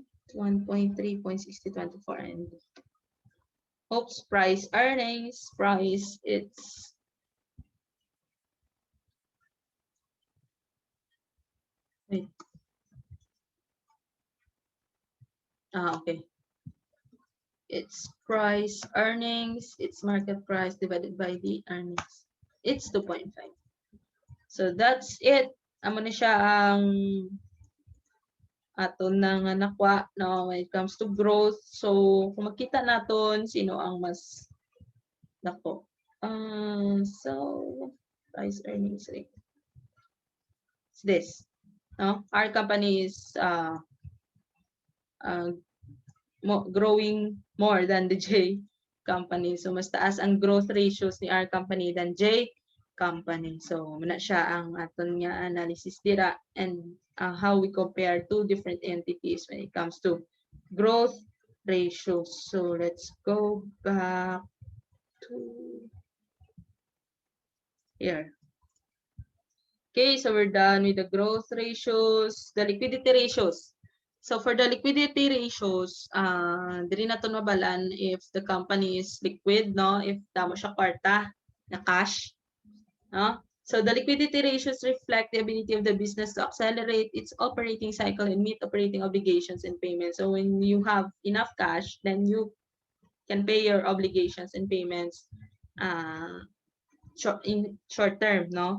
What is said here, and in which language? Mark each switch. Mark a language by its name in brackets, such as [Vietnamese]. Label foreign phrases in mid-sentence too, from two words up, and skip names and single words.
[English] 1.3.6024 and oops, price earnings, price, it's wait. Okay. It's price earnings, it's market price divided by the earnings. It's 2.5. So that's it. [Hiligaynon] Amo na siya ang aton na nga nakuha no, [English] when it comes to growth. [Hiligaynon] So kung makita naton sino ang mas nako. [English] So price earnings rate. It's this. No? Our company is growing more than the J company. [Hiligaynon] So mas taas ang [English] growth ratios [Hiligaynon] ni R company [English] than J company. [Hiligaynon] So muna siya ang aton nga analysis dira [English] and how we compare two different entities when it comes to growth ratios. So let's go back to here. Okay, so we're done with the growth ratios, the liquidity ratios. So for the liquidity ratios, [Hiligaynon] diri naton mabalan [English] if the company is liquid, [Hiligaynon] no? If damo siya kwarta na cash, no? [English] So the liquidity ratios reflect the ability of the business to accelerate its operating cycle and meet operating obligations and payments. So when you have enough cash, then you can pay your obligations and payments in short term, no?